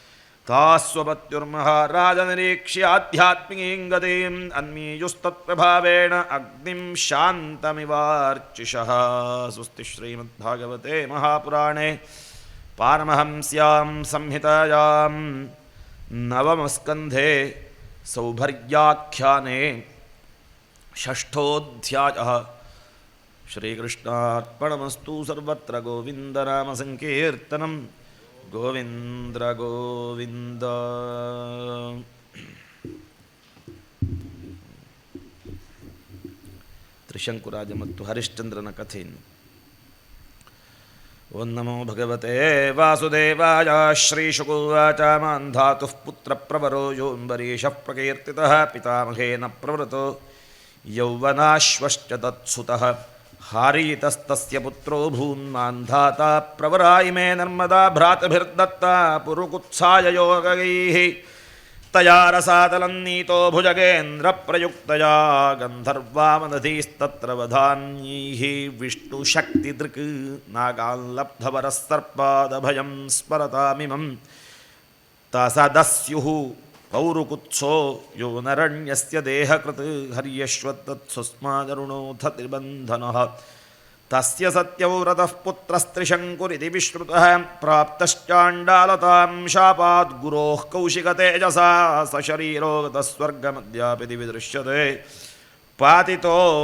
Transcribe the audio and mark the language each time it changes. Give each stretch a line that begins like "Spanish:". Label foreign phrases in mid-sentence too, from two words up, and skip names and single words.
Sanskrit: ತಾಸ್ವಪತ್ಯುರ್ಮಹಾರಾಜನಿರೀಕ್ಷ್ಯಾಧ್ಯಾತ್ಮಿಕೀಂ ಗತಿಂ ಅನ್ಮೀಯುಸ್ತತ್ಪ್ರಭಾವೇಣ ಅಗ್ನಿಂ ಶಾಂತಮಿವಾರ್ಚಿಷಃ ಸ್ವಸ್ತಿ ಶ್ರೀಮದ್ಭಾಗವತೆ ಮಹಾಪುರಾಣೇ ಪಾರಮಹಂಸ್ಯಾಂ ಸಂಹಿತಾಯಾಂ ನವಮಸ್ಕಂಧೆ ಸೌಭರ್ಯಾಖ್ಯಾನೆ ಷಷ್ಠೋಧ್ಯಾಯಃ ಶ್ರೀಕೃಷ್ಣಾರ್ಪಣಮಸ್ತು ಸರ್ವತ್ರ ಗೋವಿಂದನಾಮಸಂಕೀರ್ತನಂ ಗೋವಿಂದ್ರ ಗೋವಿಂದ.
Kannada: ತ್ರಿಶಂಕುರಾಜ ಮತ್ತು ಹರಿಶ್ಚಂದ್ರನ ಕಥೆಯನ್ನು.
Sanskrit: ಓಂ ನಮೋ ಭಗವತೆ ವಾಸುದೇವಾಯ. ಶ್ರೀಶುಕುವಾಚ ಮಾಂಧಾತುಃ ಪುತ್ರ ಪ್ರವರೋ ಯೋಂಬರೀಷಃ ಪ್ರಕೀರ್ತಿತಃ ಪಿತಾಮಹೇನ ಪ್ರವೃತೋ ಯೌವನಾಶ್ವಶ್ಚ ತತ್ಸುತಃ ಹಾರೀತಸ್ತಸ್ಯ ಪುತ್ರೋ ಭೂನ್ಮಾಂಧಾತಾ ಪ್ರವರಾಯಿಮೇ ನರ್ಮದಾ ಭ್ರಾತೃಭಿರ್ದತ್ತಾ ಪುರುಕುತ್ಸಾಯ ಯೋಗೈಃ ತಯಾ ರಸಾತಲನ್ನೀತೋ ಭುಜಗೇಂದ್ರ ಪ್ರಯುಕ್ತಯಾ ಗಂಧರ್ವಾಮನಧೀಸ್ತತ್ರ ವಧಾನ್ಯೈಃ ವಿಷ್ಣುಶಕ್ತಿದೃಕ್ ನಾಗಾಲ್ಲಬ್ಧವರಃ ಸರ್ಪಾದಭಯಂ ಸ್ಮರತಾಮಿಮಂ ತಸದಸ್ಯುಃ पौरुकुत्सो यो नरण्यस्य देहकृत् हर्यश्वत्तत्सुस्मादरुणोऽथ त्रिबन्धनः तस्य सत्यव्रतः पुत्रस्त्रिशङ्कुरिति विश्रुतः प्राप्तश्चाण्डालतां शापात् गुरोः कौशिकतेजसा सशरीरो गतः स्वर्गमद्यापिति विदृश्यते पातितो